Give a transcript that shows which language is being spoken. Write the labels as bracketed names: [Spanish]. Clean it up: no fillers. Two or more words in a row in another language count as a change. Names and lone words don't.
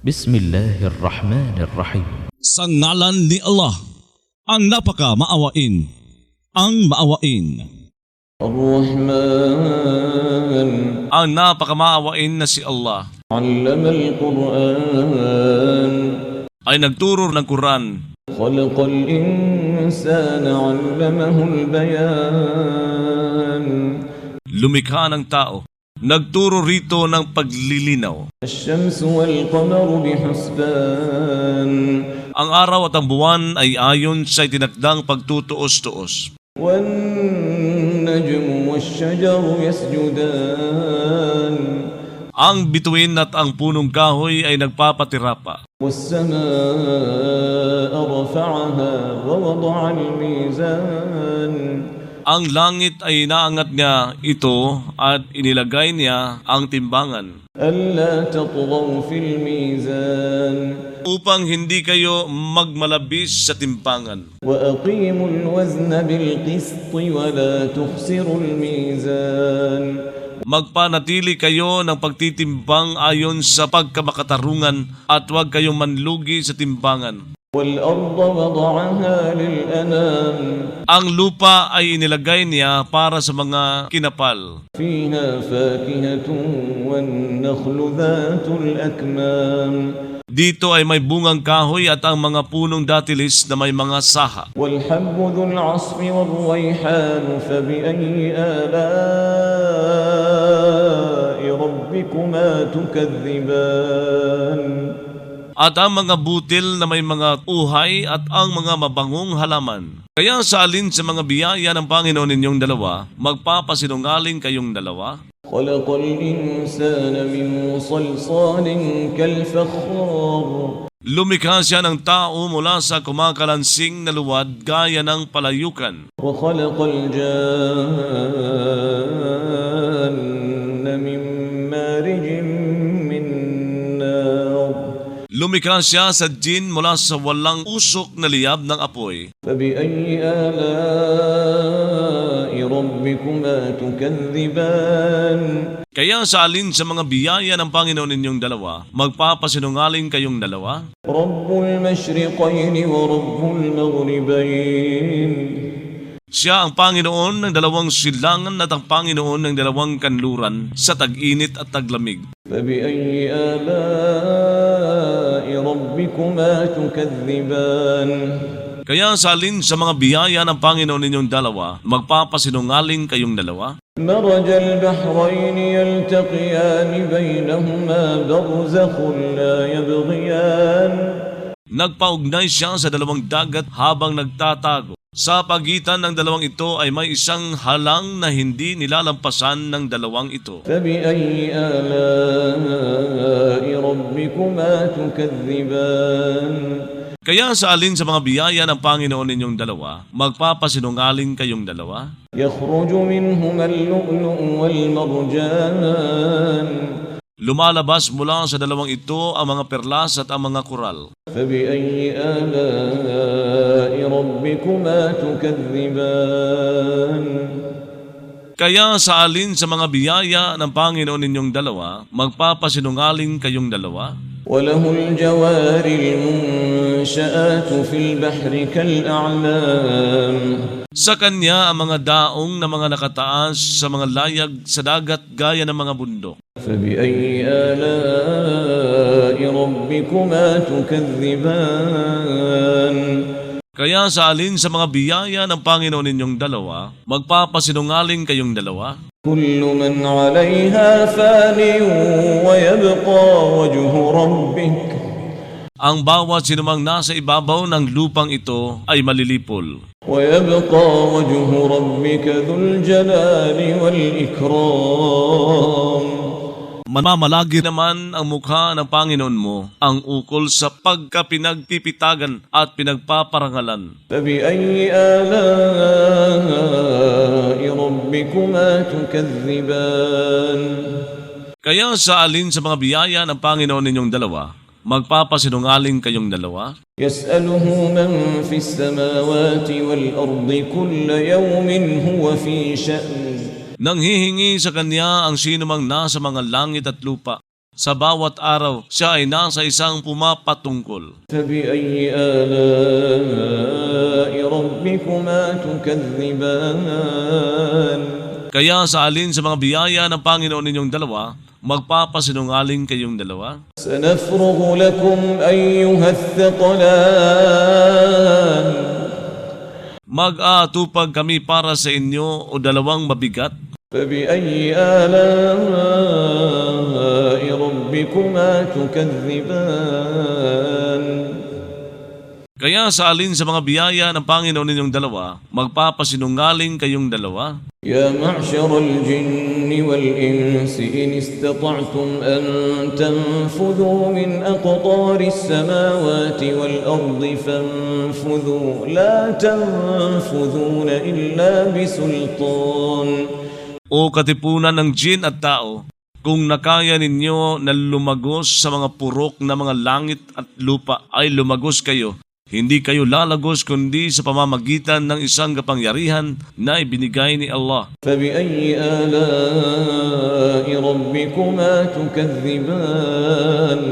[Arabic] بسم الله الرحمن الرحيم. [Filipino] Sa ngalan ni Allah, ang napaka-maawain, ang maawain. [Arabic] الرحمن [Filipino] Ang napaka-maawain na si Allah [Arabic] علم القرآن [Filipino] ay nagturo ng Quran. [Arabic] خلق الإنسان علمه البيان [Filipino] Lumikha ng tao. Nagturo rito ng paglilinaw. [Arabic] الشمس والقمر بحسبان [Filipino] Ang araw at ang buwan ay ayon sa itinakdang pagtutuos-tuos. [Arabic] والنجم والشجر يسجدان [Filipino] Ang bituin at ang punong kahoy ay nagpapatirapa. [Arabic] والسماء رفعها ووضع الميزان [Filipino] Ang langit ay inaangat niya ito at inilagay niya ang timbangan [Arabic] ألا تطغوا في الميزان [Filipino] upang hindi kayo magmalabis sa timbangan. [Arabic] وأقيموا الوزن بالقسط ولا تخسروا الميزان [Filipino] Magpanatili kayo ng pagtitimbang ayon sa pagkamakatarungan at huwag kayong manlugi sa timbangan. [Arabic] والأرض وضعها للأنام [Filipino] Ang lupa ay inilagay niya para sa mga kinapal. [Arabic] فيها فاكهة والنخل ذات الأكمام [Filipino] Dito ay may bungang kahoy at ang mga punong datilis na may mga saha. [Arabic] والحب ذو العصف والريحان فبأي آلاء ربكما تكذبان [Filipino] At ang mga butil na may mga uhay at ang mga mabangong halaman. Kaya sa alin sa mga biyaya ng Panginoon ninyong dalawa, magpapasinungaling kayong dalawa? [Arabic] خلق الإنسان من صلصال كالفخار [Filipino] Lumikha siya ng tao mula sa kumakalansing na luwad gaya ng palayukan. [Arabic] وخلق الجان من مارج من نار [Filipino] Lumikha siya sa jin mula sa walang usok na liyab ng apoy. [Arabic] فبأي آلاء ربكما تكذبان [Filipino] Kaya sa alin sa mga biyaya ng Panginoon ninyong dalawa, magpapasinungaling kayong dalawa? [Arabic] رب المشرقين ورب المغربين [Filipino] Siya ang Panginoon ng dalawang silangan at ang Panginoon ng dalawang kanluran sa tag-init at taglamig. [Arabic] فبأي آلاء ربكما تكذبان [Filipino] Kaya sa alin sa mga biyaya ng Panginoon ninyong dalawa, magpapasinungaling kayong dalawa? [Arabic] مرج البحرين يلتقيان بينهما برزخ لا يبغيان [Filipino] Nagpaugnay siya sa dalawang dagat habang nagtatago. Sa pagitan ng dalawang ito ay may isang halang na hindi nilalampasan ng dalawang ito. [Arabic] فبأي آلاء ربكما تكذبان [Filipino] Kaya sa alin sa mga biyaya ng Panginoon ninyong dalawa, magpapasinungaling kayong dalawa? [Arabic] يخرج منهما اللؤلؤ والمرجان [Filipino] Lumalabas mula sa dalawang ito ang mga perlas at ang mga koral. [Arabic] فبأي آلاء ربكما تكذبان [Filipino] Kaya sa alin sa mga biyaya ng Panginoon ninyong dalawa, magpapasinungaling kayong dalawa? [Arabic] وله الجوار المنشآت في البحر كالأعلام [Filipino] Sa kanya ang mga daong na mga nakataas sa mga layag sa dagat gaya ng mga bundok. [Arabic] فبأي آلاء ربكما تكذبان [Filipino] Kaya sa alin sa mga biyaya ng Panginoon ninyong dalawa, magpapasinungaling kayong dalawa? [Arabic] كل من عليها فان ويبقى وجه ربك [Filipino] Ang bawat sinumang nasa ibabaw ng lupang ito ay malilipol. [Arabic] ويبقى وجه ربك ذو الجلال والإكرام [Filipino] Mamamalagi naman ang mukha ng Panginoon mo ang ukol sa pagkapinagpipitagan at pinagpaparangalan. [Arabic] فبأي آلاء ربكما تكذبان [Filipino] Kaya sa alin sa mga biyaya ng Panginoon ninyong dalawa, magpapasinungaling kayong dalawa? [Arabic] يسأله من في السماوات والأرض كل يوم هو في شأن [Filipino] Nang hihingi sa kanya ang sinumang nasa mga langit at lupa, Sa bawat araw, siya ay nasa isang pumapatungkol. [Arabic] فبأي آلاء ربكما تكذبان [Filipino] Kaya sa alin sa mga biyaya ng Panginoon ninyong dalawa, magpapasinungaling kayong dalawa? [Arabic] سنفرغ لكم أيها الثقلان [Filipino] Mag-aatupag kami para sa inyo o dalawang mabigat. [Arabic] فبأي آلاء ربكما تكذبان [Filipino] Kaya sa alin sa mga biyaya ng Panginoon ninyong dalawa, magpapasinungaling kayong dalawa? [Arabic] يا معشر الجن والإنس إن استطعتم أن تنفذوا من أقطار السماوات والأرض فانفذوا لا تنفذون إلا بسلطان [Filipino] O katipunan ng jin at tao, kung nakaya ninyo na lumagos sa mga purok na mga langit at lupa ay lumagos kayo. Hindi kayo lalagos kundi sa pamamagitan ng isang kapangyarihan na ibinigay ni Allah. [Arabic] فبأي آلاء ربكما تكذبان